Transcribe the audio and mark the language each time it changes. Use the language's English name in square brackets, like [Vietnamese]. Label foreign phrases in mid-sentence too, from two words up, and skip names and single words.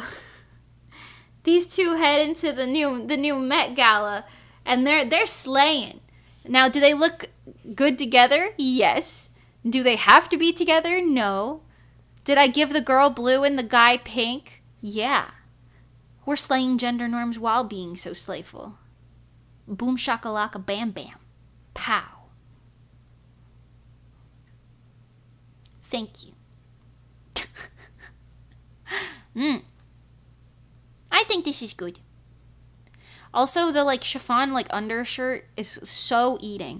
[English] These two head into the new Met Gala, and they're slaying. Now, do they look good together? Yes. Do they have to be together? No. Did I give the girl blue and the guy pink? Yeah. We're slaying gender norms while being so slayful. Boom shakalaka bam bam. Pow. Thank you. I think this is good. Also, the like chiffon like undershirt is so eating.